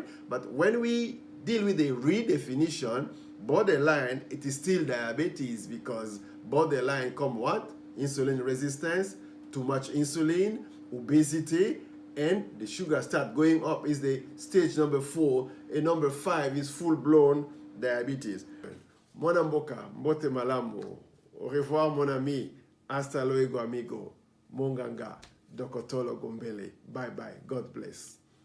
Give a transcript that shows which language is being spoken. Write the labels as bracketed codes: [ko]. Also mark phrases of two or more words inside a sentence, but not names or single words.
[en] But when we deal with the redefinition, borderline, it is still diabetes, because borderline come what? Insulin resistance, too much insulin, obesity, and the sugar start going up is the stage number 4, and number 5 is full-blown diabetes. [ln] Mwana mboka, mbote malambo. [fr] Au revoir mon ami. [es] Hasta luego amigo. [ln] Monganga, Dokotolo Gombele. [en] Bye bye. God bless.